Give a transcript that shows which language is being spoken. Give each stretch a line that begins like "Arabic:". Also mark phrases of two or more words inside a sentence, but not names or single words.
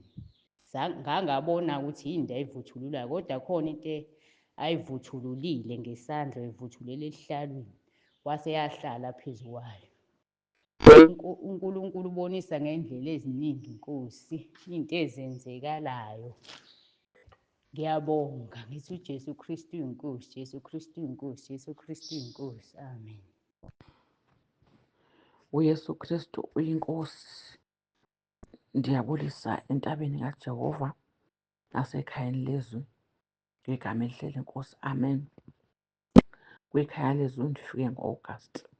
Zulu: Ngangabona ukuthi yini la eyivuthululayo, kodwa khona into ayivuthululile ngesandla, eyivuthulele esihlalweni, kwase yahlala phezu kwayo. uNkulunkulu ubonisa ngendlela eziningi Nkosi, into ezenzekalayo. Ngiyabonga, ngithi uJesu Kristu inkosi, Jesu Kristu inkosi, Jesu Kristu inkosi. Amen. uYesu Kristu uyinkosi.
Xhosa: Ndiyabulisa entabeni kaJehova nasekhayeni lezwi ngegama elihle lenkosi. Amen. Kwikhaya lezwi ndifike ngo-August.